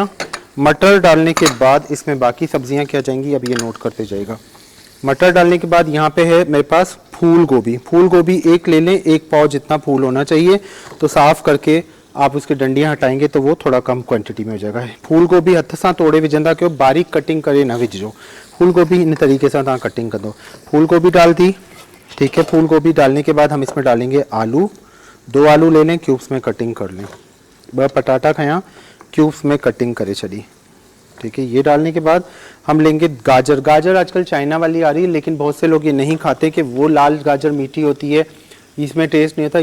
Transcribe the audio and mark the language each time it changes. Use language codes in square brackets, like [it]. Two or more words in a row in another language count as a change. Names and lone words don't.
[ur] مٹر ڈالنے کے بعد اس میں باقی سبزیاں کیا جائیں گی، اب یہ نوٹ کرتے جائیے گا. مٹر ڈالنے کے بعد یہاں پہ ہے میرے پاس پھول گوبھی. پھول گوبھی 1 لے لیں، 1 پاؤ جتنا پھول ہونا چاہیے، تو صاف کر کے آپ اس کی ڈنڈیاں ہٹائیں گے تو وہ تھوڑا کم کوانٹٹی میں ہو جائے گا. [sd] फूल गोभी हथ सां तोड़े विझंदा कयो, बारीक कटिंग करे न विझो। फूल गोभी [ur] ان طریقے سے [sd] तव्हां कटिंग कंदो। फूल गोभी [ur] ڈال دی، ٹھیک ہے. پھول گوبھی ڈالنے کے بعد ہم اس میں ڈالیں گے آلو۔ 2 آلو لے لیں، کیوبز میں کٹنگ کر لیں. [sd] 2 पटाटा खयां, क्यूब्स में कटिंग करे छड़ी, [ur] ٹھیک ہے. یہ ڈالنے کے بعد ہم لیں گے گاجر۔ گاجر آج کل چائنا والی آ رہی ہے، لیکن بہت سے لوگ یہ نہیں کھاتے کہ وہ لال گاجر میٹھی ہوتی ہے، اس میں ٹیسٹ نہیں ہوتا.